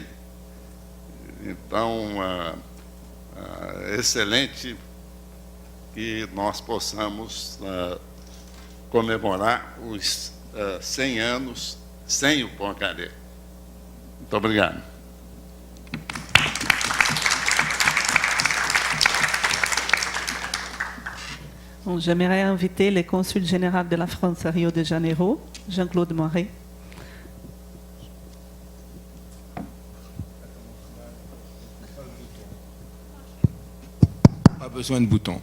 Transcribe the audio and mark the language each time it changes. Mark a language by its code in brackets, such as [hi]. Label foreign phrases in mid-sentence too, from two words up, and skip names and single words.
[pt] Então, é excelente que nós possamos comemorar os 100 anos sem o Poincaré. Muito obrigado. [fr] Bon, j'aimerais inviter le consul général de la France à Rio de Janeiro, Jean-Claude Moret. Pas besoin de bouton.